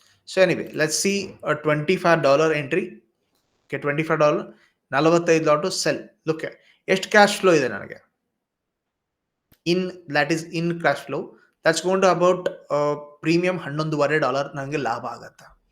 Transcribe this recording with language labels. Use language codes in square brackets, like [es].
[en] So anyway, let's see a $25 entry. Okay, $25, 45 lot to sell. [kn] Look, ಎಷ್ಟು cash flow ಇದೆ ನನಗೆ? [en] That is in cash flow. That's going to about premium $11.5 [kn] ನನಗೆ ಲಾಭ ಆಗುತ್ತೆ.